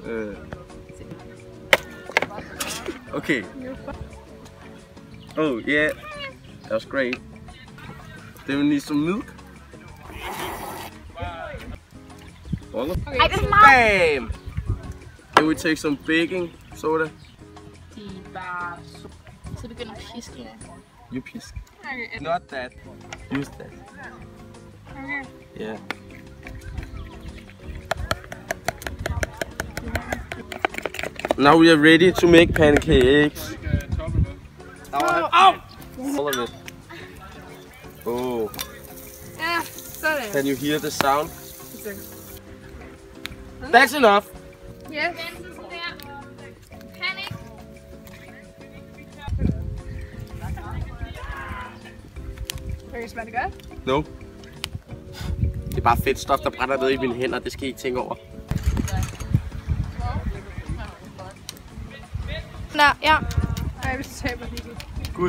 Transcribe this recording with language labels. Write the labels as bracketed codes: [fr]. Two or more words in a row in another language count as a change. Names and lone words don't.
[en] Okay. Oh yeah, that was great. Then we need some milk. Bam! Then we take some baking soda. [da] Så begynder at piske det. [en] You pisk. Okay. Not that. Use that. Okay. Yeah. Now we are ready to make pancakes. Now I have all of it. Oh. [da] Ja, sådan. [en] Can you hear the sound? That's enough. Yes. [da] Kan I smage det godt? [en] No. [da] Det er bare fedt stof, der brænder ned i mine hænder. Det skal I ikke tænke over. Nå, ja. Jeg vil tabe det.